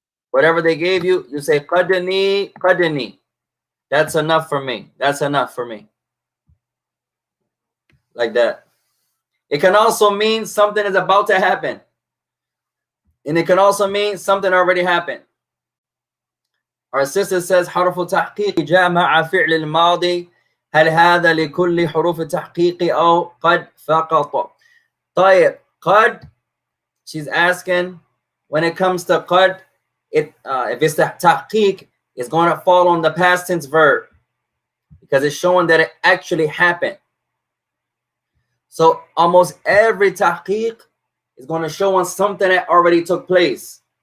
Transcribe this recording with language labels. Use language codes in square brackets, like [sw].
[en] Whatever they gave you, you say, Qadani, Qadani. That's enough for me. That's enough for me. Like that. It can also mean something is about to happen. And it can also mean something already happened. Our sister says [ar] حرف تحقيق جاء مع فعل الماضي هل هذا لكل حروف التحقيق أو قد فقط. [en] طيب قد, she's asking, when it comes to قد, if it's the تحقيق, it's going to fall on the past tense verb because it's showing that it actually happened. So almost every تحقيق is going to show on something that already took place.